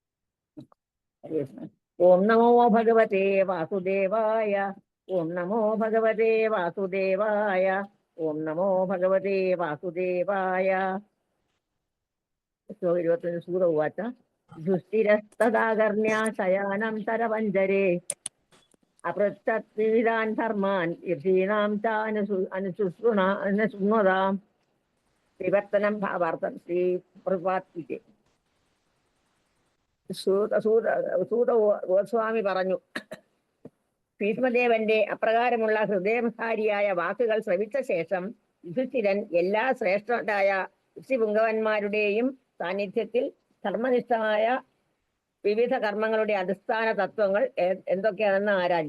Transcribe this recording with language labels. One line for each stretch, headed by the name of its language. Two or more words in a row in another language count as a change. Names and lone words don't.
Sanskrit: ഓം നമോ ഭഗവതേ വാസുദേവായ. ഓം നമോ ഭഗവതേ വാസുദേവായ. ഓം നമോ ഭഗവതേ വാസുദേവായ. 21 സൂത ഉവാച ദുസ്ഥിരസ്തദാകർണ്യ ശയാനം തരവഞ്ജരേ अपृच्छत् विविधान् धर्मान् ऋषीणां च अनुशृण्वताम्.
Malayalam: വിവർത്തനം ഭാവാർത്ഥം ശ്രീ പ്രഭാത്. സൂത ഗോസ്വാമി പറഞ്ഞു, ഭീഷ്മദേവന്റെ അപ്രകാരമുള്ള ഹൃദയധാരിയായ വാക്കുകൾ ശ്രവിച്ച ശേഷം യുധിഷ്ഠിരൻ എല്ലാ ശ്രേഷ്ഠരായ ഋഷിപുങ്കവന്മാരുടെയും സാന്നിധ്യത്തിൽ ധർമ്മനിഷ്ഠമായ വിവിധ കർമ്മങ്ങളുടെ അടിസ്ഥാന തത്വങ്ങൾ എന്തൊക്കെയാണെന്ന് ആരാഞ്ഞു.